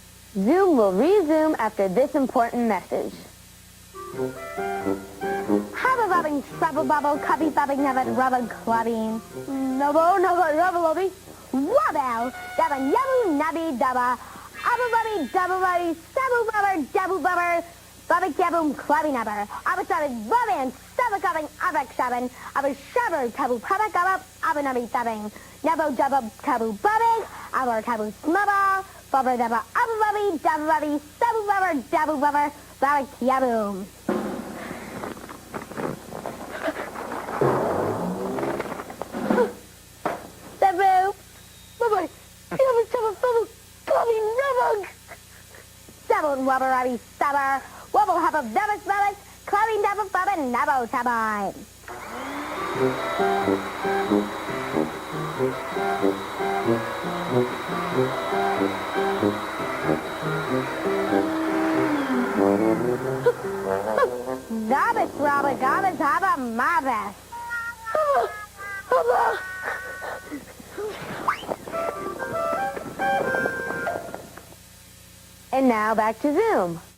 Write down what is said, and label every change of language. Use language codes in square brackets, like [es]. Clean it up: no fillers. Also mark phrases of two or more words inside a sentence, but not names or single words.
[en] Zoom will resume after this important message. Hubba bobbing, trouble bubble, cubby bobbing, never rubber clubbing. Nubble, rubble lobby. Wobble, dabba, yabba, nubby, dabba. Abba bubby, double bubby, stubble bubber, double bubber. Bubba gaboom, clubby nubber. Abba subbing, bubby and stubba gubbing, abba shubbing. Abba shubber, taboo, pubba gubba, abba nubby subbing. Nubbo, dubba, taboo, bubbing. Abba taboo, smubba. Bubber, dabba, abba bubby, double bubby, stubble bubber, double bubber. Bubba gaboom. Double, bubba, double, double, double, clubby nubber. Double, wubber, rubby, stubber. Wobble, hubba, dubba, smubbers, clubby, double, bubba, nubbo, tubby. Dabbas, robber, dabbas, hubba, marvelous. And now back to Zoom.